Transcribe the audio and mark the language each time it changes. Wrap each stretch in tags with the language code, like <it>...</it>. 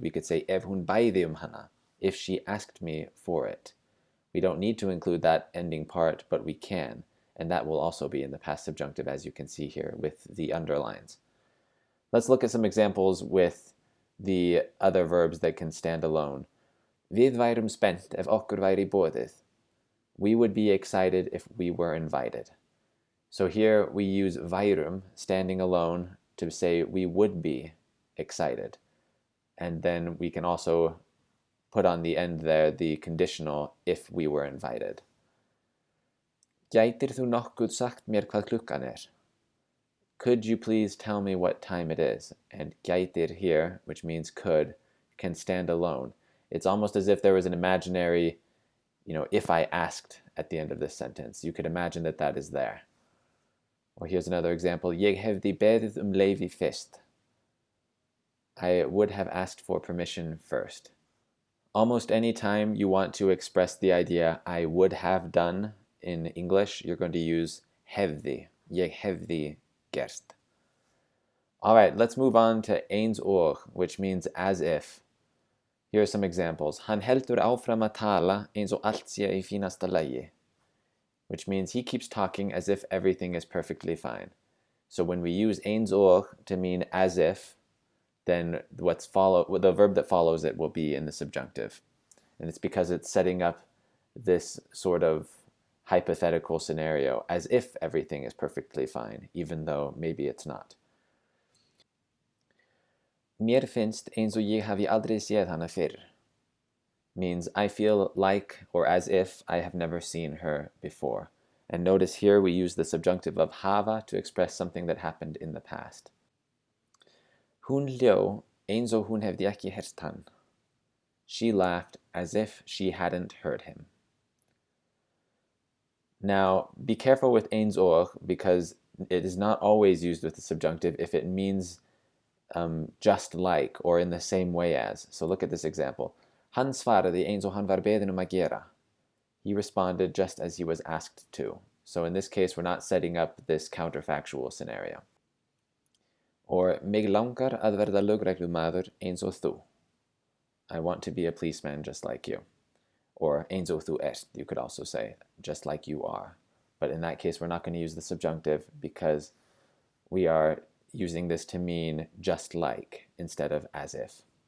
<en>We could say,</en> <is>ef hún bæði hana,</is> <en>if she asked me for it. We don't need to include that ending part, but we can. And that will also be in the past subjunctive, as you can see here with the underlines. Let's look at some examples with the other verbs that can stand alone.</en> <is>Við værum spennt ef okkur væri boðið.</is> <en>We would be excited if we were invited. So here we use værum, standing alone, to say we would be excited. And then we can also put on the end there the conditional if we were invited.</en> <is>Gætir þú nokkuð sagt mér hvað klukkan</is> <en>Could you please tell me what time it is? And gætir here, which means could, can stand alone. It's almost as if there was an imaginary, if I asked at the end of this sentence. You could imagine that that is there. Or here's another example.</en> <is>Ég hefði beðið leyfi fyrst.</is> <en>I would have asked for permission first. Almost any time you want to express the idea I would have done in English, you're going to use hefði.</en> <is>Ég hefði gert.</is> <en>All right, let's move on to eins og, which means as if. Here are some examples.</en> <is>Hann heldur áfram að tala eins og allt sé í fínasta lagi,</is> <en>which means he keeps talking as if everything is perfectly fine. So when we use eins og to mean as if, then the verb that follows it will be in the subjunctive. And it's because it's setting up this sort of hypothetical scenario as if everything is perfectly fine, even though maybe it's not.</en> <is>Mér finnst eins og ég hafi aldrei séð hana fyrr</is> <en>means I feel like or as if I have never seen her before. And notice here we use the subjunctive of hava to express something that happened in the past.</en> <is>Hún hló eins og hún hefði ekki heyrt hann.</is> <en>She laughed as if she hadn't heard him. Now, be careful with eins og because it is not always used with the subjunctive if it means just like or in the same way as. So look at this example.</en> <is>Hann svaraði eins og hann var beðinn að gera.</is> <en>He responded just as he was asked to. So in this case, we're not setting up this counterfactual scenario.</en> <is>Or mig langar að verða lögreglumaður eins og þú.</is> <en>I want to be a policeman just like you. Or</en> <is>eins og þú ert,</is> <en>you could also say, just like you are. But in that case, we're not going to use the subjunctive because we are using this to mean just like instead of as if.</en>